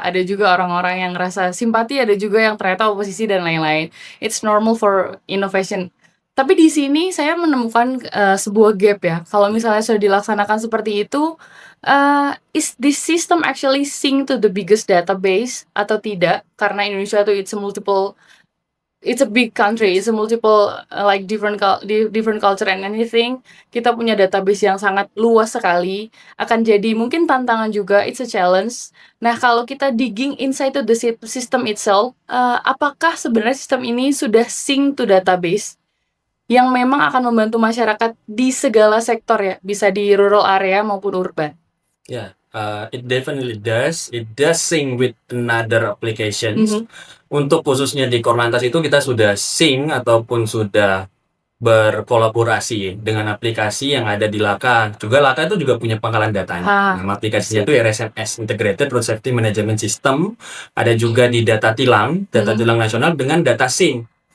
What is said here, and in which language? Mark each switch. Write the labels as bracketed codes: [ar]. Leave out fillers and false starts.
[id] Ada juga orang-orang yang ngerasa simpati, ada juga yang ternyata oposisi dan lain-lain. [en] It's normal for innovation. [id] Tapi di sini saya menemukan sebuah gap ya. Kalau misalnya sudah dilaksanakan seperti itu, [en] is this system actually sync to the biggest database [id] atau tidak? Karena Indonesia tuh [en] it's a big country, it's a multiple like different culture and anything. [id] Kita punya database yang sangat luas sekali, akan jadi mungkin tantangan juga, [en] it's a challenge. [id] Nah, kalau kita [en] digging inside to the system itself, [id] apakah sebenarnya sistem ini sudah [en] sync to database [id] yang memang akan membantu masyarakat di segala sektor ya, bisa di [en] rural area [id] maupun urban? [en] Ya, it definitely does. It does sync with another applications. Mhm. [id] Untuk khususnya di Korlantas itu kita sudah sync ataupun sudah berkolaborasi dengan aplikasi yang ada di Laka. Juga Laka itu juga punya pangkalan datanya. Nama aplikasinya itu RSMS, Integrated Road Safety Management System. Ada juga di data tilang tilang nasional dengan data SIM.